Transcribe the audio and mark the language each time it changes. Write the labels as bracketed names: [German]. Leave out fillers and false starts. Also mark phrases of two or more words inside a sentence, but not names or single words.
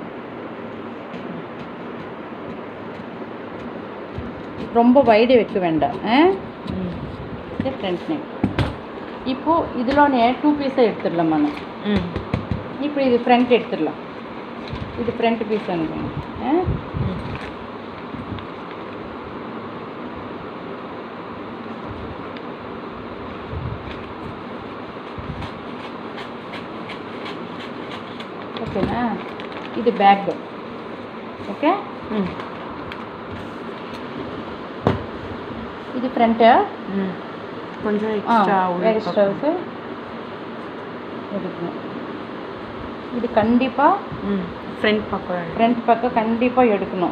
[Tamil] ரொம்ப வைடு வைக்க வேண்டாம். இது [English] front neck. [Tamil] இப்போது இதில் 2 பீஸை எடுத்துடலாம் మనం. இப்போ இது ஃப்ரண்ட் எடுத்துடலாம். இது [English] front piece [Tamil] அனுப்புங்க. [Telugu] ఓకేనా? ఇది బ్యాక్. ఓకే, ఇది ఫ్రంట్. కొంచెం ఎక్స్ట్రా [Tamil] எடுக்கணும். இது கண்டிப்பாக ஃப்ரண்ட் பக்கம் கண்டிப்பாக எடுக்கணும்.